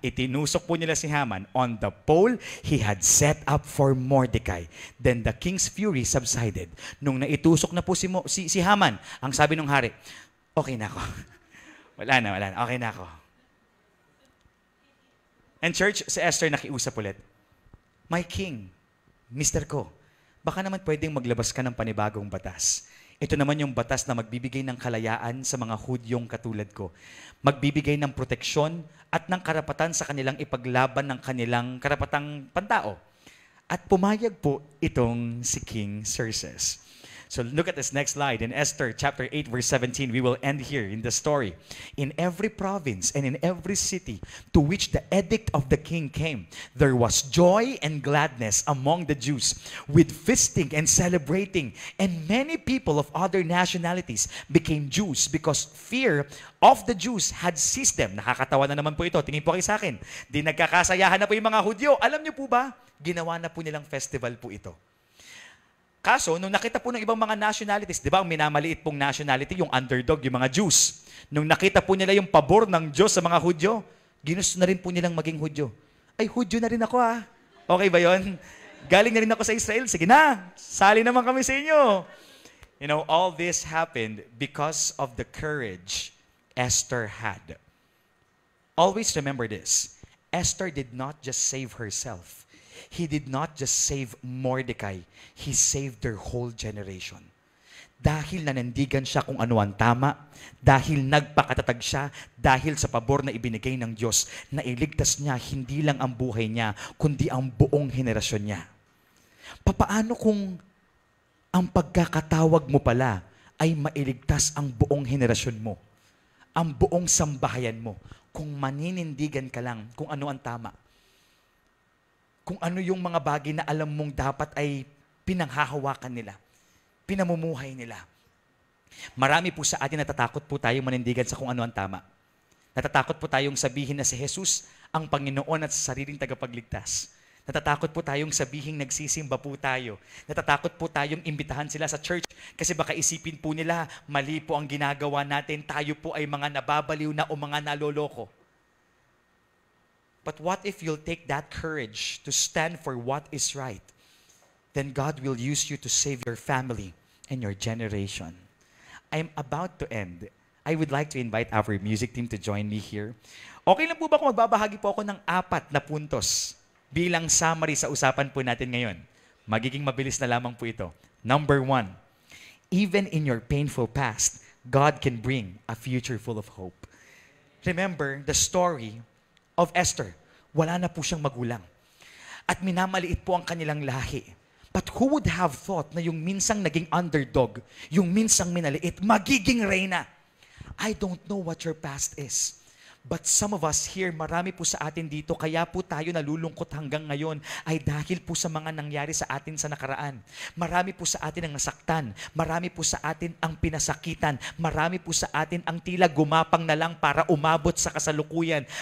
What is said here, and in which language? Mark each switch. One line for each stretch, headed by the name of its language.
Filipino: Itinusok po nila si
English: Haman on the pole he had set up for Mordecai. Then the king's fury subsided.
Filipino: Nung naitusok na po si Haman, ang sabi ng hari, okay na ako. Wala na. Okay na ako.
English: And church,
Filipino: si Esther nakiusap ulit.
English: My king,
Filipino: mister ko, baka naman pwedeng maglabas ka ng panibagong batas. Ito naman yung batas na magbibigay ng kalayaan sa mga Hudyong katulad ko. Magbibigay ng proteksyon at ng karapatan sa kanilang ipaglaban ng kanilang karapatang pantao. At pumayag po itong si King Xerxes.
English: So look at this next slide. In Esther chapter 8 verse 17, we will end here in the story. In every province and in every city to which the edict of the king came, there was joy and gladness among the Jews, with feasting and celebrating. And many people of other nationalities became Jews because fear of the Jews had seized them.
Filipino: Nakakatawa na naman po ito. Tingin po kayo sa akin. Di nagkakasayahan na po yung mga Hudyo. Alam niyo po ba, ginawa na po nilang festival po ito. Kaso, nung nakita po ng ibang mga nationalities, di ba, ang minamaliit pong nationality, yung underdog, yung mga Jews. Nung nakita po nila yung pabor ng Diyos sa mga Hudyo, ginusto na rin po nilang maging Hudyo. Ay, Hudyo na rin ako ah. Okay ba yon? Galing na rin ako sa Israel. Sige na, sali naman kami sa inyo.
English: You know, all this happened because of the courage Esther had. Always remember this. Esther did not just save herself. He did not just save Mordecai. He saved their whole generation.
Filipino: Dahil nanandigan siya kung ano ang tama, dahil nagpakatatag siya, dahil sa pabor na ibinigay ng Diyos, na iligtas niya hindi lang ang buhay niya, kundi ang buong henerasyon niya. Papaano kung ang pagkakatawag mo pala ay mailigtas ang buong henerasyon mo, ang buong sambahayan mo, kung maninindigan ka lang kung ano ang tama? Kung ano yung mga bagay na alam mong dapat ay pinanghahawakan nila, pinamumuhay nila. Marami po sa atin natatakot po tayong manindigan sa kung ano ang tama. Natatakot po tayong sabihin na si Jesus ang Panginoon at sa sariling tagapagligtas. Natatakot po tayong sabihin nagsisimba po tayo. Natatakot po tayong imbitahan sila sa church kasi baka isipin po nila mali po ang ginagawa natin, tayo po ay mga nababaliw na o mga naloloko.
English: But what if you'll take that courage to stand for what is right? Then God will use you to save your family and your generation. I'm about to end. I would like to invite our music team to join me here.
Filipino: Okay lang po ba kung magbabahagi po ako ng 4 na puntos bilang summary sa usapan po natin ngayon? Magiging mabilis na lamang po ito.
English: Number 1, even in your painful past, God can bring a future full of hope. Remember the story of Esther.
Filipino: Wala na po siyang magulang. At minamaliit po ang kanilang lahi.
English: But who would have thought
Filipino: na yung minsang naging underdog, yung minsang minaliit, magiging reyna?
English: I don't know what your past is. But some of us here,
Filipino: marami po sa atin dito, kaya po tayo nalulungkot hanggang ngayon ay dahil po sa mga nangyari sa atin sa nakaraan. Marami po sa atin ang nasaktan. Marami po sa atin ang pinasakitan. Marami po sa atin ang tila gumapang na lang para umabot sa kasalukuyan.